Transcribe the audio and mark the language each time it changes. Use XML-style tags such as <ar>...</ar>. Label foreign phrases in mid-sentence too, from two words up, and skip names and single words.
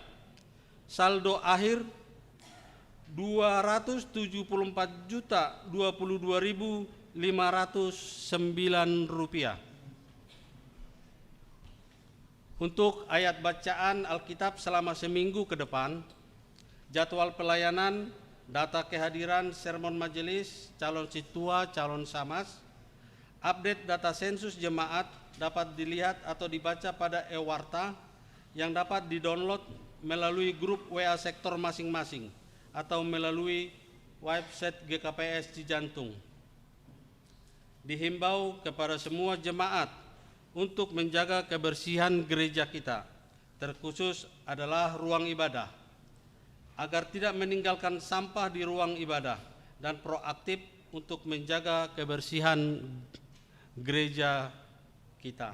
<id>Saldo akhir 274.022.509 rupiah. Untuk ayat bacaan Alkitab selama seminggu ke depan, jadwal pelayanan, data kehadiran sermon majelis, calon situa, calon samas, update data sensus jemaat dapat dilihat atau dibaca pada e-warta yang dapat didownload melalui grup WA sektor masing-masing atau melalui website GKPS Cijantung. Dihimbau kepada semua jemaat untuk menjaga kebersihan gereja kita, terkhusus adalah ruang ibadah, agar tidak meninggalkan sampah di ruang ibadah dan proaktif untuk menjaga kebersihan gereja kita.</id>